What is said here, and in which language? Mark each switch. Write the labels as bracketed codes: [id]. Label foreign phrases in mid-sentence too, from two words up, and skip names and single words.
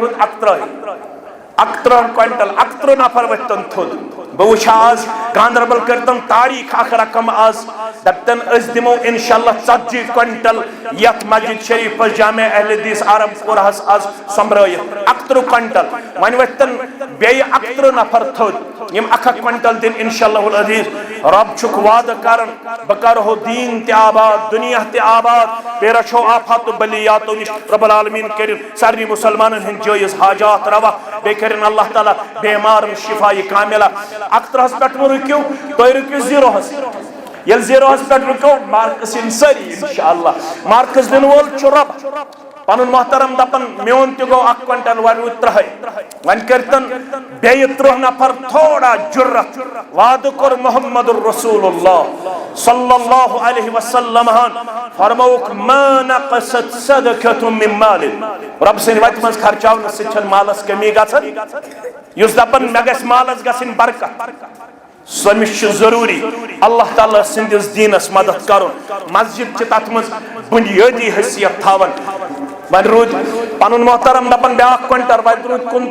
[ks] روٗد 31 کوئنٹل 31 نفر ؤتھتن تھوٚد بہٕ وٕچھِ آز گاندربل کٔرتن تاریخ اکھ رقم آز دپتن أسۍ دِمو انشاءاللہ 40 کوئنٹل یتھ مسجد شریفس جامع اہل حدیث آرم پورہس آز سمبرٲیِتھ 31 کوئنٹل وۄنۍ ؤتھتن بیٚیہِ 31 نفر تھوٚد یم 1 کوئنٹل دن [ar] انشاءاللہ العزیز [ks] رب چھُکھ وعدٕ کران بہٕ کرہو دیٖن تہِ آباد دنیا تہِ آباد بیٚیہِ رچھو آفاتو بلیاتو نش [ar] رب العالمین [ks] کٔرِن سارنٕے مُسلمانن ہٕنٛدۍ جٲیز حاجات روا بیٚیہِ کٔرِن اللہ تعالیٰ بیمارن شفایہِ کاملہ 31 پٮ۪ٹھ مہٕ رُکِو تُہۍ رُکِو 0 ییٚلہِ 0 پٮ۪ٹھ رُکِو مارکس یِن سٲری انشاءاللہ مارکس دِنہٕ وول چھُ رب پنُن محترم دپن میون تہِ گوٚو 1 کوئنٹل وۄنۍ روٗدۍ 30 وۄنۍ کٔرتن بیٚیہِ 30 نفر تھوڑا جُرت وعدٕ کوٚر محمد رسول اللہ [ar] صلی اللہ علیہ وسلم [ks] فرموُکھ [ar] ما نقصت صدقۃ من مال [ks] رب سٕنٛدِ وتہِ منٛز خرچاونہٕ سۭتۍ چھنہٕ مالس کمی گژھان یُس دپن مےٚ گژھِ مالس گژھٕنۍ برکت سٔمِس چھُ ضروٗری اللہ تعالیٰ سٕنٛدِس دیٖنس مدد کرُن مسجد چھِ تتھ منٛز بُنیٲدی حیثیت تھاوان وۄنۍ روٗدۍ پنُن محترم دپان بیاکھ کوئنٹل وۄنۍ روٗدۍ